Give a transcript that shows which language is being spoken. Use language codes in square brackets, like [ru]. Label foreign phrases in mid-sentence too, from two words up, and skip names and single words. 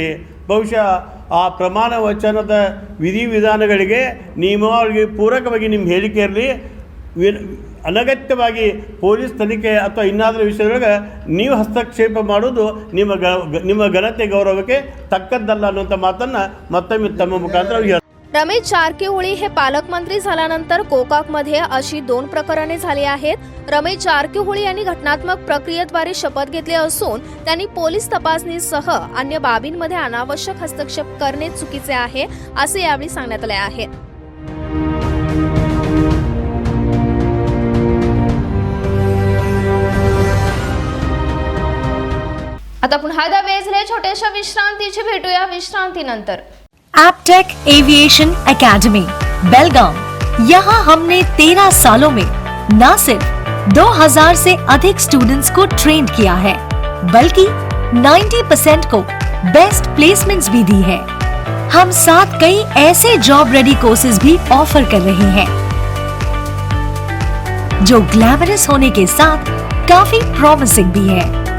[kn] ಬಹುಶಃ ಆ ಪ್ರಮಾಣ ವಚನದ ವಿಧಿವಿಧಾನಗಳಿಗೆ ನಿಯಮಾವಳಿಗೆ ಪೂರಕವಾಗಿ ನಿಮ್ಮ ಹೇಳಿಕೆ ಇರಲಿ. ಅನಗತ್ಯವಾಗಿ ಪೊಲೀಸ್ ತನಿಖೆ ಅಥವಾ ಇನ್ನಾದರೂ ವಿಷಯದೊಳಗೆ ನೀವು ಹಸ್ತಕ್ಷೇಪ ಮಾಡೋದು ನಿಮ್ಮ ಘನತೆ ಗೌರವಕ್ಕೆ ತಕ್ಕದ್ದಲ್ಲ ಅನ್ನುವಂಥ ಮಾತನ್ನು ಮತ್ತೊಮ್ಮೆ ತಮ್ಮ ಮುಖಾಂತರ [mr] रमेश जारकीहोळी हे पालकमंत्री झाल्यानंतर गोकाकमध्ये अशी 2 प्रकरणे झाली आहेत. रमेश जारकीहोळी यांनी घटनात्मक प्रक्रियेद्वारे शपथ घेतली असून त्यांनी पोलीस तपासणीसह अन्य बाबींमध्ये अनावश्यक हस्तक्षेप करणे चुकीचे आहे असे यावेळी सांगण्यात आले आहे. आता पुन्हा एकदा वेळ झाली छोट्याशा विश्रांतीची. भेटूया विश्रांतीनंतर. [hi] एप्टेक एविएशन एकेडमी बेलगाम, यहाँ हमने 13 सालों में न सिर्फ 2000 से अधिक स्टूडेंट्स को ट्रेन किया है बल्कि 90% को [en] best placements [hi] भी दी है. हम साथ कई ऐसे [en] job ready courses [hi] भी ऑफर कर रहे हैं जो ग्लैमरस होने के साथ काफी प्रॉमिसिंग भी है.